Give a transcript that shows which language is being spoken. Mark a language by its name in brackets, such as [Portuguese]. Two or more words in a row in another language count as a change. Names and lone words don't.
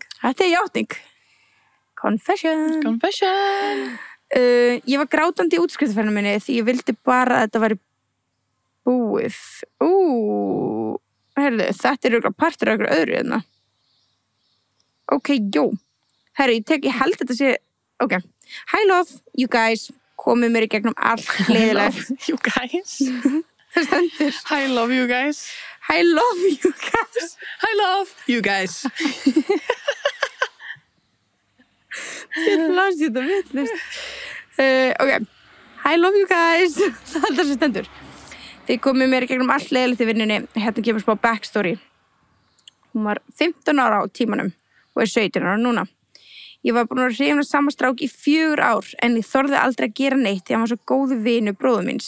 [Icelandic] Þetta er játning. Confession. Ég var grátandi í útskriftarferðinni minni því ég vildi bara að þetta væri búið. Heyrðu, þetta er auðvitað partur af ykkur öðru hérna. Ok, jó. Herru, ég held þetta sé... Ok. [English] Hi love, you guys. [Icelandic] Komið mér í gegnum allt leiðilegt. [English] You guys. [Icelandic] Það stendur. [English] I love you guys. I love you guys. I love you guys. [Icelandic] Ég las þetta vitlust. [English] Ok. I love you guys. [Icelandic] Það er það sem stendur. Þið komið mér í gegnum allt leiðilegt í vinnunni. Hérna kemur smá backstory. Hún var 15 ára á tímanum og er 17 ára núna. Ég var búin að hrifna sama strák í 4 ár en ég þorði aldrei að gera neitt því hann var svo góðu vinu bróður míns.